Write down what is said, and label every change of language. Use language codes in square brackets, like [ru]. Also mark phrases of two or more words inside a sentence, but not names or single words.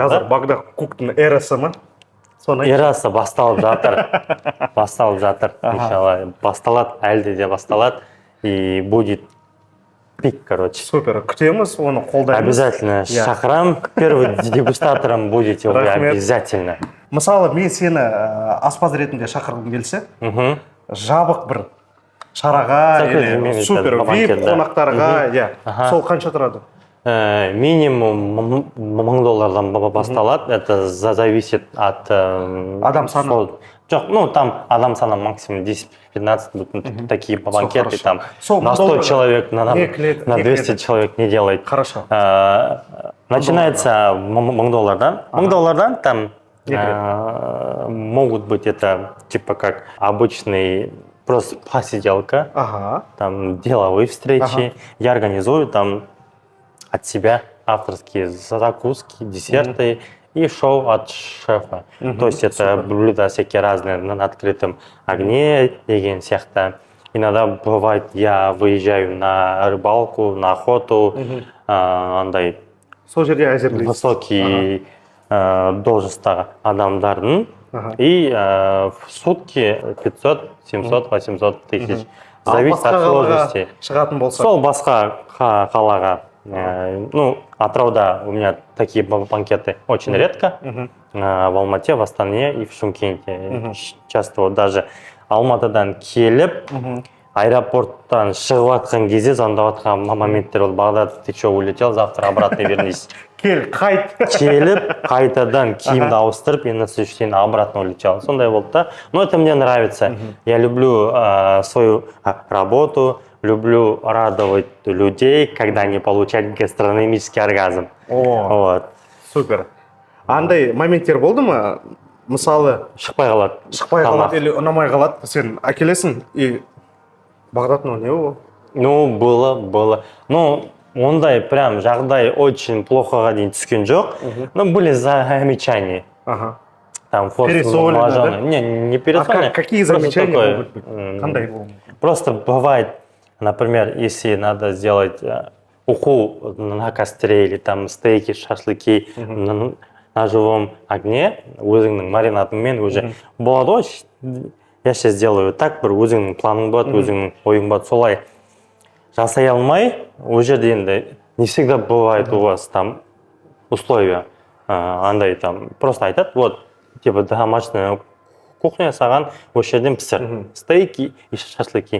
[kk] Қазір Бағдат Куктың эрасы ма? Эрасы басталып жатыр. Иншалла, басталады, әлде де басталады. [ru] И будет пик, короче. Супер, [kk] күтеміз, оны қолдаймыз. Обязательно шақырам, [ru] первый дегустатором будете вы обязательно. [kk] Мысалы, мен сені аспаз ретінде шақырғым келсе, жабық бір шараға, супер, VIP қонақтарға, сол қанша тұрады? Минимум $1000 басталады. [ru] Это зависит от [kk] адам саны. [ru] Жоқ, там [kk] адам саны [ru] максимум 10-15, такие банкеты, там на 100 человек, на 200 человек не делает. Хорошо. Начинается $1000. $1000 там могут быть это типа как обычный просто посиделка, там деловые встречи. Я организую там от себя авторские закуски, десерты и шоу от шефа. То есть это блюда всякие разные на открытом огне, [kk] деген сияқты. [ru] Иногда бывает, я выезжаю на рыбалку, на охоту, [kk] андай высокий должностағы адамдардың, [ru] и в сутки 500, 700, 800 тысяч. Зависит от сложности. [kk] Сол басқа қалаға. [ru] Атырауда у меня такие банкеты очень редко. В Алмате, в Астане и в Шымкенте. Часто даже [kk] Алматыдан келіп, аэропорттан шығып жатқан кезде звондап жатқан моменттер ол. [ru] Бағдат, ты что, улетел, завтра обратно вернись. [kk] Қайт. Келіп, қайтадан киімді ауыстырып, [ru] и на следующий день обратно улетел. [kk] Сондай болды да. [ru] Но это мне нравится. Я люблю свою работу. Люблю радовать людей, когда они получают гастрономический оргазм. Вот. Супер. [kk] Андай моменттер болды ма? Мысалы, шықпай қалады или ұнамай қалады, сен әкелесің и Бағдат, не ол? [ru] Было. [kk] Ондай прям жағдай [ru] очень плохоға [kk] дейін түскен жоқ. [ru] Были замечания. Там пересолены, не пересолены. Какие замечания могут быть? [kk] Қандай болды? [ru] Просто бывает, например, если надо сделать уху на костре или там стейки, шашлыки на живом огне, [kk] өзіңнің маринадыңмен уже болады, [ru] я сейчас сделаю так, [kk] бір өзіңнің планың болады, өзіңнің ойың болады, солай жасай алмай, уже енді [ru] не всегда бывает у вас там условия, [kk] андай там просто айтады, [ru] вот, типа домашняя кухня [kk] саған осы жерден пісір, [ru] стейки и шашлыки.